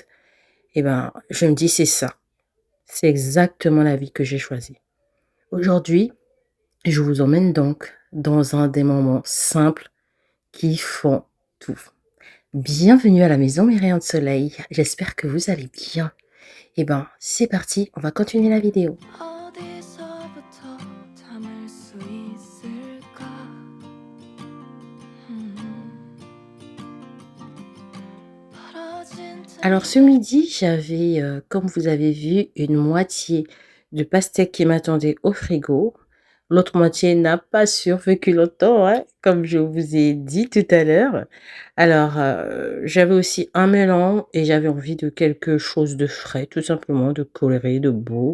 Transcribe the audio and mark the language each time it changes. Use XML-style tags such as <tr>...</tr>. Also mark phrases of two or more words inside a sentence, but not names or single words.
<fr>Et ben, je me dis: «C'est ça, c'est exactement la vie que j'ai choisie». Aujourd'hui, je vous emmène donc dans un des moments simples qui font tout. Bienvenue à la maison mes rayons de soleil, j'espère que vous allez bien. Et ben, c'est parti, on va continuer la vidéo.</fr> <ko>어디서부터 담을 수 있을까? 벌어진</ko> <fr>Alors ce</fr> <ko>틈새</ko> <fr>midi, j'avais, comme vous avez vu, une moitié de pastèque qui m'attendait au frigo. L'autre moitié n'a pas survécu longtemps, hein, comme je vous ai dit tout à l'heure. Alors, j'avais aussi un melon et j'avais envie de quelque chose de frais, tout simplement, de coloré, de beau.</fr>